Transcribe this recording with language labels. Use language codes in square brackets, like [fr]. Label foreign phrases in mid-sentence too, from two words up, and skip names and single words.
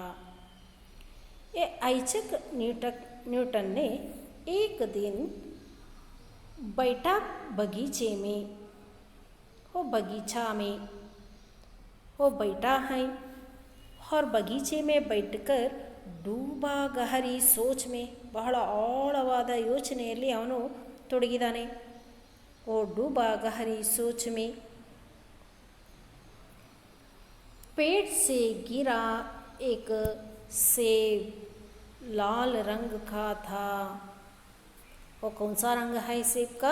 [hi] ये आइजैक न्यूटन ने एक दिन बैठा बगीचे में, वो बगीचा में वो बैठा है और बगीचे में बैठकर डूबा गहरी सोच में, [kn] ಬಹಳ ಆಳವಾದ ಯೋಚನೆಯಲ್ಲಿ ಅವನು ತೊಡಗಿದ್ದಾನೆ। [hi] वो डूबा गहरी सोच में, पेड़ से गिरा एक सेब, लाल रंग का था। वो कौन सा रंग है सेब का?